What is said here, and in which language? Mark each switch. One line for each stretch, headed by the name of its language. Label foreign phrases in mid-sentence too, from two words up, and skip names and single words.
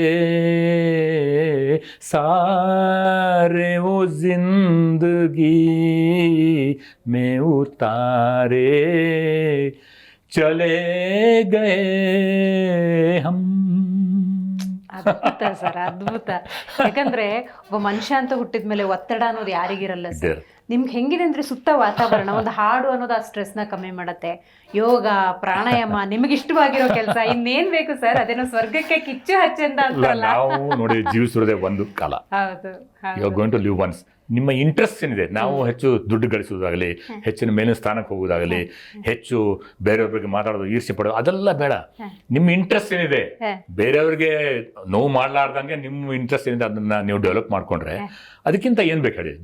Hindi: सारे वो जिंदगी में उतारे, चले गए हम.
Kannada: ಅದ್ಭುತ ಸರ್, ಅದ್ಭುತ. ಯಾಕಂದ್ರೆ ಒಬ್ಬ ಮನುಷ್ಯ ಅಂತ ಹುಟ್ಟಿದ್ಮೇಲೆ ಒತ್ತಡ ಅನ್ನೋದು ಯಾರಿಗಿರಲ್ಲ ಸರ್. ನಿಮ್ಗೆ ಹೆಂಗಿದೆ ಅಂದ್ರೆ ಸುತ್ತ ವಾತಾವರಣ, ಒಂದು ಹಾಡು ಅನ್ನೋದು ಆ ಸ್ಟ್ರೆಸ್ನ ಕಮ್ಮಿ ಮಾಡುತ್ತೆ. ಯೋಗ, ಪ್ರಾಣಾಯಾಮ, ನಿಮಗೆ ಇಷ್ಟವಾಗಿರೋ ಕೆಲಸ, ಇನ್ನೇನ್ ಬೇಕು ಸರ್? ಅದೇನೋ ಸ್ವರ್ಗಕ್ಕೆ ಕಿಚ್ಚು ಹಚ್ಚಂದ ಅಂತಾರಲ್ಲ. ನಾವು ನೋಡಿ ಜೀವಿಸಿರೋದೇ ಒಂದು ಕಾಲ. ಹೌದು,
English: You are going to live once.
Kannada: ನಿಮ್ಮ ಇಂಟ್ರೆಸ್ಟ್ ಏನಿದೆ, ನಾವು ಹೆಚ್ಚು ದುಡ್ಡು ಗಳಿಸೋದಾಗಲಿ, ಹೆಚ್ಚಿನ ಮೇಲಿನ ಸ್ಥಾನಕ್ಕೆ ಹೋಗೋದಾಗಲಿ, ಹೆಚ್ಚು ಬೇರೆಯವ್ರ ಬಗ್ಗೆ ಮಾತಾಡೋದು, ಈರ್ಷೆ ಪಡೋದು, ಅದೆಲ್ಲ ಬೇಡ. ನಿಮ್ಮ ಇಂಟ್ರೆಸ್ಟ್ ಏನಿದೆ, ಬೇರೆಯವ್ರಿಗೆ ನೋವು ಮಾಡ್ಲಾರ್ದಂಗೆ ನಿಮ್ಮ ಇಂಟ್ರೆಸ್ಟ್ ಏನಿದೆ ಅದನ್ನ ನೀವು ಡೆವಲಪ್ ಮಾಡ್ಕೊಂಡ್ರೆ ಅದಕ್ಕಿಂತ ಏನ್ ಬೇಕು ಹೇಳಿ?